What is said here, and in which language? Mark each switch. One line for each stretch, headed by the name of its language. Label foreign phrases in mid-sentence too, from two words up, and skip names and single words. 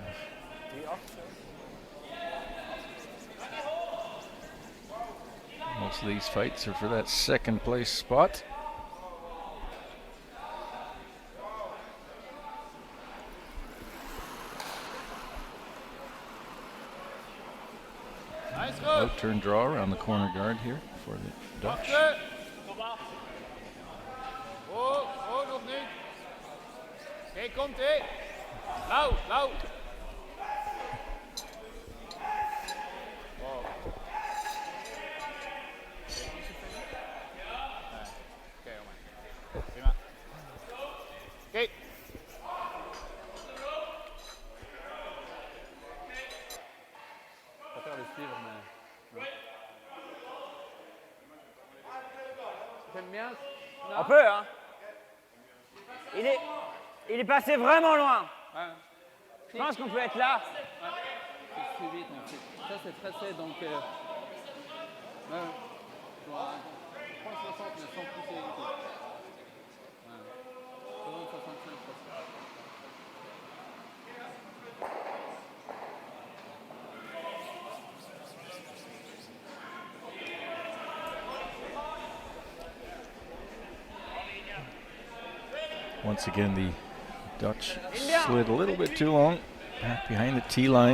English: Most of these fights are for that second place spot. Out-turn draw around the corner guard here for the Dutch.
Dutch: Oh, nog niet. Kijk, komt ie. Lauw, lauw. Kijk.
French: Je préfère le suivre, mais... J'aime bien. Non. On peut, hein. Il est passé vraiment loin. Ouais. Je pense qu'on peut être là. C'est plus vite, en fait. Ça, c'est tracé, donc... ouais. Bon, je prends 60, mais sans pousser du tout. Ouais. 65,
English: Once again, the Dutch slid a little bit too long back behind the tee line.